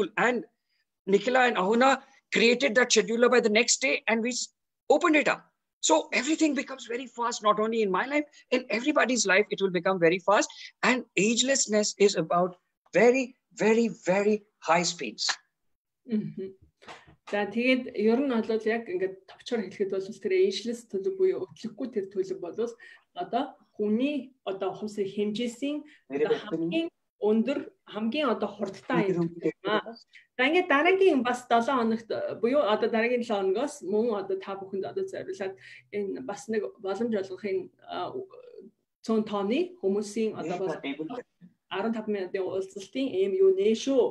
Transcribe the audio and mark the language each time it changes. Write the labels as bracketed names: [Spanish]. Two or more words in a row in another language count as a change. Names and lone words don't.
[English] And Nikhila and Ahuna created that scheduler by the next day and we opened it up. So everything becomes very fast, not only in my life, in everybody's life, it will become very fast. And agelessness is about very, very, very high speeds. [Mongolian] За тэгээд ер нь бол яг ингээд товчоор хэлэхэд бол тэр ageless төлөв буюу өтлөхгүй тэр төлөв бол хүний хувьсрын хэмжээсийн хамгийн өндөр хамгийн хурдтай юм байна. За ингээд дараагийн бас 7 хоногт буюу дараагийн 7 хоногоос мөн та бүхэнд зориулаад энэ бас нэг боломж олгохын 100 тонны хүмүүсийн 15 минутын уулзалтын юм нэ шүү.